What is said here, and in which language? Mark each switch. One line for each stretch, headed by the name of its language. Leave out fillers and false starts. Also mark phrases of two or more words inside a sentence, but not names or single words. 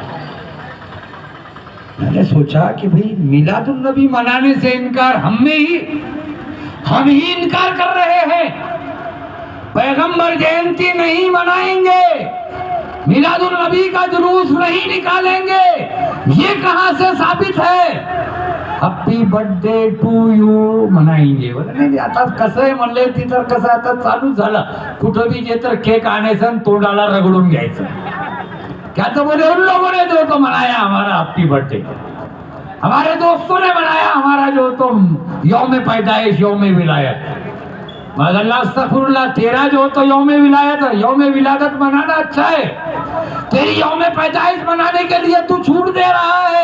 Urdu: میں نے سوچا کہ بھئی میلاد النبی منانے سے انکار ہم ہی انکار کر رہے ہیں. پیغمبر جینتی نہیں منائیں گے، میلاد النبی کا جلوس نہیں نکالیں گے، یہ کہاں سے ثابت ہے؟
English: happy birthday to you
Urdu: منائیں گے.
Marathi: नाही आता कसं आहे म्हणले ती तर कसं आता चालू झालं, कुठं भी जे तर केक आणायचं तोंडाला रगडून घ्यायचं.
Urdu: کیا تو بولے ان لوگوں نے جو تو منایا ہمارا
English: happy birthday,
Urdu: ہمارے دوستوں نے منایا ہمارا جو تو یوم پیدائش یوم ولایت.
Arabic: معاذ الله أستغفر الله,
Urdu: تیرا جو تو یوم ولایت ہے، یوم ولادت منانا اچھا ہے، تیری یوم پیدائش منانے کے لیے تو چھوٹ دے رہا ہے.